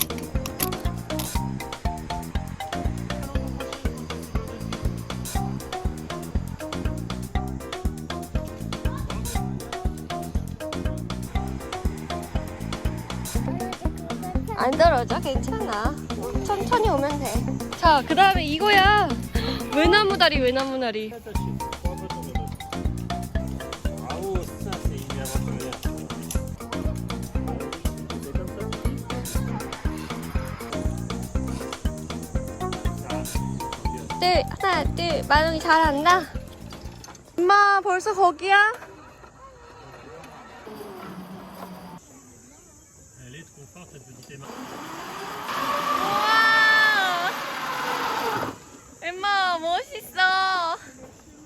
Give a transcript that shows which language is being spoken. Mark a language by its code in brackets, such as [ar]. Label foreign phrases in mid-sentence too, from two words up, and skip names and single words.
[ko] 안 떨어져, 괜찮아. 천천히 오면 돼. 자, 그 다음에 이거야. 외나무다리. [fr] Bravo, ça c'est une aventurière. C'est comme ça. [ko] 하나, 둘. 만원이 잘한다. 엄마, 벌써 거기야? [fr] Elle est trop forte cette petite Emma. [ko] 우와! 엠마, 멋있어.